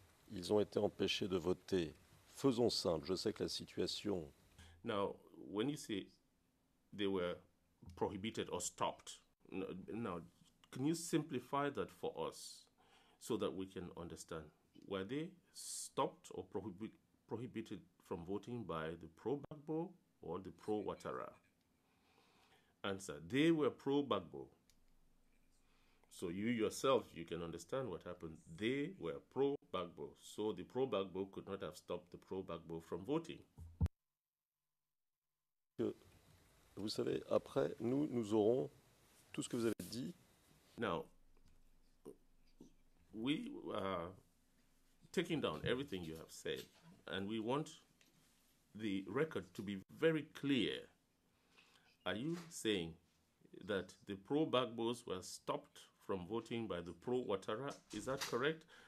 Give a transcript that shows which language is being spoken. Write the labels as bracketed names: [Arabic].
[French] Ils ont été empêchés de voter. Faisons simple, je sais que la situation... [English] Now, when you say they were prohibited or stopped, now, can you simplify that for us so that we can understand? Were they stopped or prohibited from voting by the pro-Gbagbo or the pro-Ouattara? Answer, they were pro-Gbagbo. So you yourself, you can understand what happened. They were pro-Gbagbo. So the pro-Gbagbo could not have stopped the pro-Gbagbo from voting. [French] Vous savez, après, nous aurons tout ce que vous avez dit. [English] Now, we are taking down everything you have said, and we want the record to be very clear. Are you saying that the pro-Gbagbos were stopped from voting by the pro-Ouattara? Is that correct?